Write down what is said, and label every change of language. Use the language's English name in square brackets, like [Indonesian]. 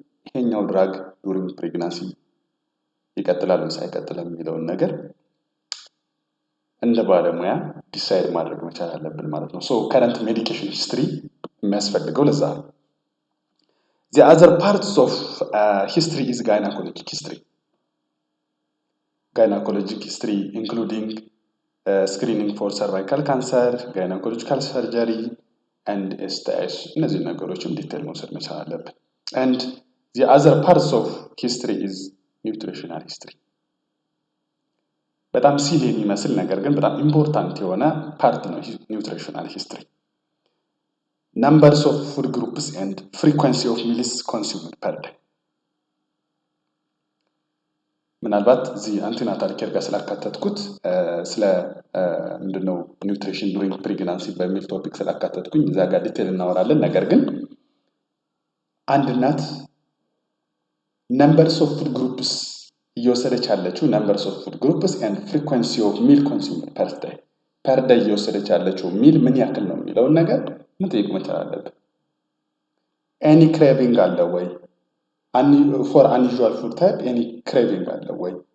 [Amharic] ይሄኛው ድራግ ዱሪንግ ፕሬግናንሲ ይቀጥላል ወይስ አይቀጥልም የሚለውን ነገር እንደ ባለሙያ ዲሳይድ ማድረግ መቻል አለብን ማለት ነው። ሶ ከረንት ሜዲኬሽን ሂስትሪ የሚያስፈልገው ለዛ ነው። [English] The other parts of history is gynecologic history. Gynecologic history including screening for cervical cancer, gynecological surgery and STIs. [Amharic] እነዚህ ነገሮችም ዲቴል መውሰድ መቻል አለብን። [English] And the other parts of history is nutritional history. [Amharic] በጣም ሲል የሚመስል ነገር ግን በጣም ኢምፖርታንት የሆነ ፓርት ነው ኒውትሪሽናል ሂስትሪ። [English] Numbers of food groups and frequency of meals consumed per day. [Amharic] ምናልባት እዚህ አንቲናታል ኬር ጋር ስላካተትኩት ስለ ምንድነው ኒውትሪሽን ዱሪንግ ፕሬግናንሲ በሚል ቶፒክ ስላካተትኩኝ እዛ ጋር ዲቴል እናወራለን። ነገር ግን አንድ እናት [English] numbers of food groups [Amharic] እየወሰደች ያለችው [English] numbers of food groups and frequency of meal consumed per day [Amharic] እየወሰደች ያለችው ሚል ምን ያክል ነው የሚለውን ነገር መጠየቅ መቻል አለብን። any craving አለ ወይ? [English] for unusual food type any craving [Amharic] አለ ወይ?